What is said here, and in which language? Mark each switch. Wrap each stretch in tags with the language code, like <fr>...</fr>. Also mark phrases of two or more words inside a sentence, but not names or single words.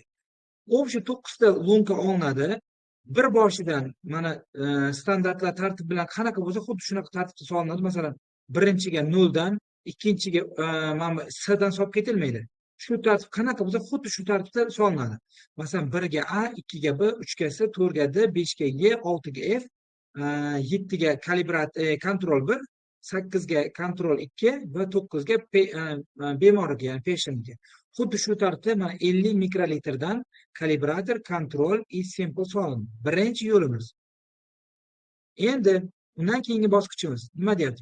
<uz>O'sha 9 ta lunka olinadi. Bir boshidan mana standartlar tartib bilan qanaqa bo'lsa, xuddi shunaqa tartibda solinadi. Masalan, birinchiga 0 dan, ikkinchiga mana S dan solib ketilmaydi. Shu tartib qanaqa bo'lsa, xuddi shu tartibda solinadi. Masalan, 1 ga A, 2 ga B, 3 ga C, 4 ga D, 5 ga E, 6 ga F, 7 ga kontrol 1, 8 ga kontrol 2 va 9 ga bemorga, ya'ni patientga. Xuddi shu tartibda mana 50 mikrolitrdan kalibrator, kontrol, sample solindi. Birinchi yo'limiz. Endi undan keyingi bosqichimiz nima deyapti?</uz>